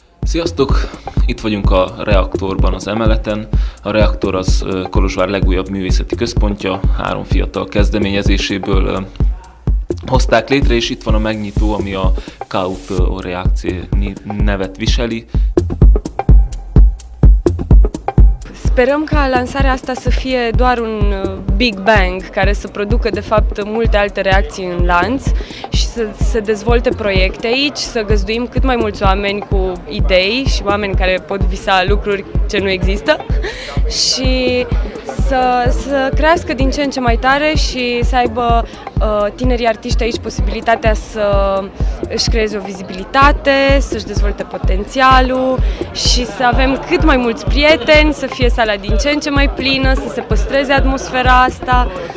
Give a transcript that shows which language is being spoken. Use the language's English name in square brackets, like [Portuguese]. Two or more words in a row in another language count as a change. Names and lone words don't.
[Hungarian] Sziasztok! Itt vagyunk a Reaktorban, az emeleten. A Reaktor az Kolozsvár legújabb művészeti központja, 3 fiatal kezdeményezéséből hozták létre, és itt van a megnyitó, ami a Kaup o reakție nevet viseli. [Romanian] Sperăm ca lansarea asta să fie doar un Big Bang care să producă de fapt multe alte reacții în lanț și să se dezvolte proiecte aici, să găzduim cât mai mulți oameni cu idei și oameni care pot visa lucruri ce nu există și să crească din ce în ce mai tare și să aibă tinerii artiști aici posibilitatea să își creeze o vizibilitate, să-și dezvolte potențialul și să avem cât mai mulți prieteni, să fie sala din ce în ce mai plină, să se păstreze atmosfera asta.